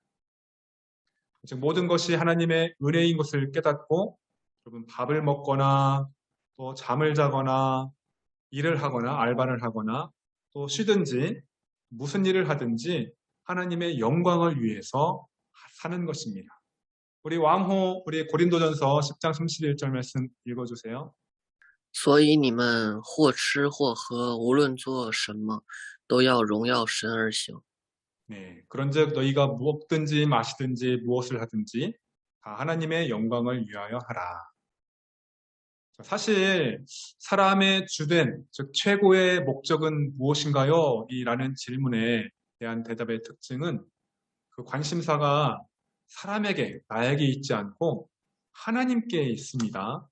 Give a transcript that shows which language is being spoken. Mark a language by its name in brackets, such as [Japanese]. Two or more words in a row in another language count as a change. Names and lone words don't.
[Korean] 즉 모든 것이 하나님의 은혜인 것을 깨닫고 여러분 밥을 먹거나 또 잠을 자거나 일을 하거나 알바를 하거나 또 쉬든지 무슨 일을 하든지 하나님의 영광을 위해서 사는 것입니다. 우리 왕호 우리 고린도전서 10장 31절 말씀 읽어주세요. [Chinese] 所以你们或吃或喝，无论做什么，都要荣耀神而行。 [Korean] 네, 그런즉 너희가 무엇든지 마시든지 무엇을 하든지 다 하나님의 영광을 위하여 하라. 사실 사람의 주된 즉 최고의 목적은 무엇인가요? 이라는 질문에 대한 대답의 특징은 그 관심사가 사람에게 나에게 있지 않고 하나님께 있습니다.